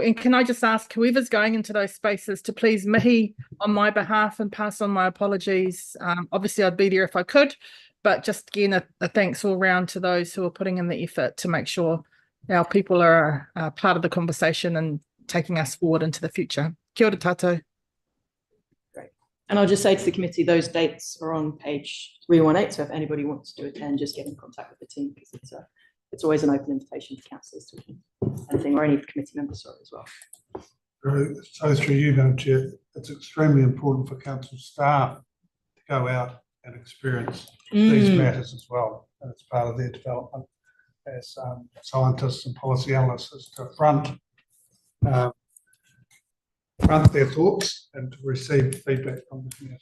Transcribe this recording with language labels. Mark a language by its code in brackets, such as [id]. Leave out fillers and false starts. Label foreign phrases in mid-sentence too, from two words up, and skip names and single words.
[en] And can I just ask whoever's going into those spaces to please mihi on my behalf and pass on my apologies. Obviously, I'd be there if I could, but just again, a thanks all round to those who are putting in the effort to make sure our people are part of the conversation and taking us forward into the future. [mi] Kia ora tātou. [en] Great. And I'll just say to the committee, those dates are on page 318. So if anybody wants to attend, just get in contact with the team, because it's always an open invitation for councillors to attend anything, or any committee members as well. So through you, Madam Chair, it's extremely important for council staff to go out and experience these matters as well, and it's part of their development as scientists and policy analysts, to front their thoughts and to receive feedback from the community.